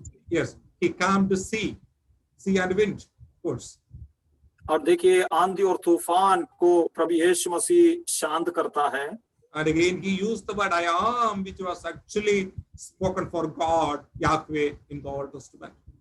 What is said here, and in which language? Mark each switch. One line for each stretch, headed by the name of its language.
English: yes, he calmed the sea and wind, of course.
Hindi: और देखिए आंधी और तूफान को प्रभु यीशु मसीह शांत करता है।
English: And again he used the word I am, which was actually spoken for God, Yahweh, in the Old Testament.